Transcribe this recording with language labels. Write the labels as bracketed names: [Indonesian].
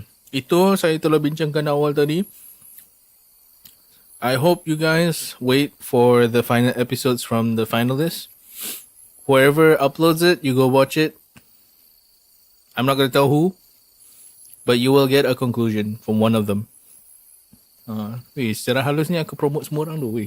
[Malay] Itu saya telah bincangkan awal tadi. [English] I hope you guys wait for the final episodes from the finalists. Whoever uploads it, you go watch it. I'm not going to tell who, but you will get a conclusion from one of them. [Malay] Secara halus ni aku promote semua orang tu.